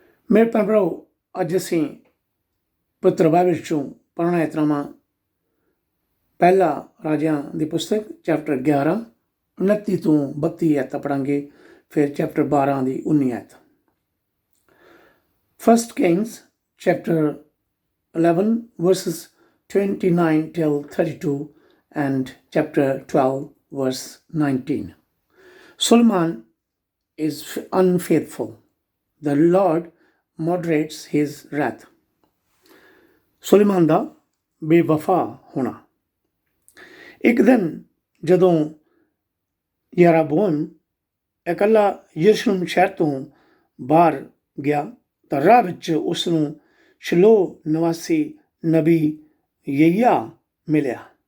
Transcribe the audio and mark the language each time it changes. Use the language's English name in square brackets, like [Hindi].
[Punjabi] ਮੇਰੇ ਭੈਣ ਭਰਾਓ, ਅੱਜ ਅਸੀਂ ਪਵਿੱਤਰ ਬਾਈਬਲ ਵਿੱਚੋਂ ਪੜ੍ਹਨਾ ਇਤਰਾਵਾਂ ਪਹਿਲਾ ਰਾਜਿਆਂ ਦੀ ਪੁਸਤਕ ਚੈਪਟਰ 11 29 ਤੋਂ 32 ਐਤ ਪੜਾਂਗੇ, ਫਿਰ ਚੈਪਟਰ 12 ਦੀ 19 ਐਤ। [English] First Kings chapter 11 verses 29 till 32 and chapter 12 verse 19. Solomon is unfaithful. The Lord moderates his wrath. [Punjabi] Suleman ਦਾ ਬੇਵਫਾ ਹੋਣਾ। ਇੱਕ ਦਿਨ ਜਦੋਂ ਯਰੋਬੋਆਮ ਇਕੱਲਾ ਯਰੂਸ਼ਲਮ ਸ਼ਹਿਰ ਤੋਂ ਬਾਹਰ ਗਿਆ ਤਾਂ ਰਾਹ ਵਿੱਚ ਉਸ ਨੂੰ ਸ਼ਿਲੋ ਨਿਵਾਸੀ ਨਬੀ ਯਹੀਆ ਮਿਲਿਆ।